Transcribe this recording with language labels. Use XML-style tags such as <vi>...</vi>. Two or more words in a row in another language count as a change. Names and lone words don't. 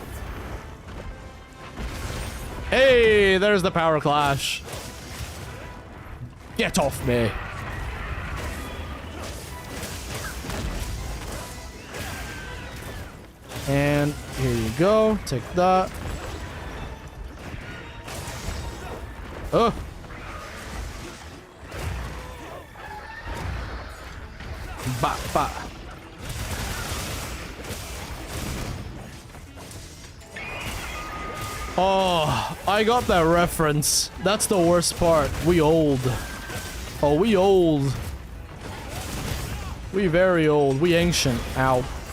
<en>Hey, there's the power clash. Get off me. And here you go. Take that. Oh. Ba ba. Oh, I got that reference. That's the worst part. We old. Oh, we old. We very old. We ancient. Ow.</en>